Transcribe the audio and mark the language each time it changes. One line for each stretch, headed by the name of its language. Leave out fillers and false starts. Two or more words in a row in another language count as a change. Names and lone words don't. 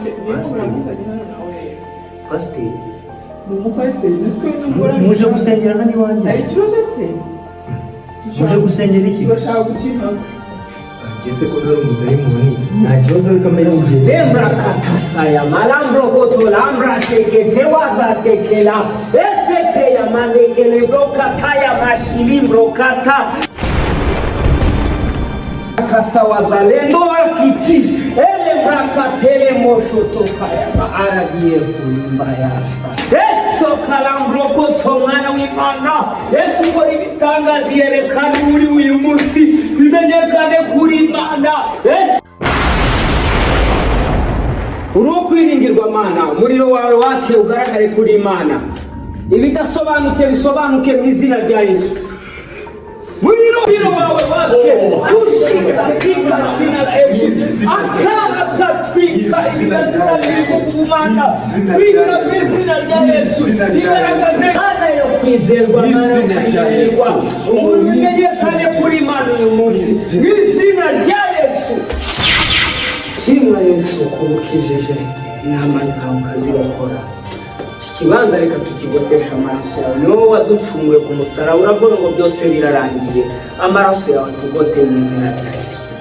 Kinyarwanda: Niyo muramuzanye hano nawe. Pasiteri. Ni umupasiteri nisi ko n'umugore. Muje gusengera hano iwanjye. Hari ikibazo se? Muje gusengera iki? Turashaka gukina. Ese ko nari umudayimoni nta kibazo ariko amenye igihe. Lembra katasaya malambro koto lambra shekete wazatekela eseke ya manekele brokataya mashilimbro kata kasa wazalendo wakiti ele brakatele mosho tokaya RDF limbayasa eso kalambro koto mwana w'Imana Yesu ngo ibitangazi yerekana uri uyu munsi bimenyekane kuri Imana uri kwiringirwa Mana umuriro wawe wake ugaragare kuri Imana ibidasobanutse bisobanuke mu izina rya Yesu umuriro wawe wake
Swahili: ushika katika jina la Yesu
Kinyarwanda: akana katwika ibidasanzwe kumana wika mu izina rya Yesu igaragaze Mana yo kwizerwa Mana yo kwizerwa umenyekane kuri Imana uyu munsi mu izina rya Yesu Shimwa Yesu kurukijije inama zawe ukazirokora iki kibanza reka tukigotesha amaraso yawe niwo waducunguye ku musaraba urabona ngo byose birarangiye amaraso yawe tugote mu izina rya Yesu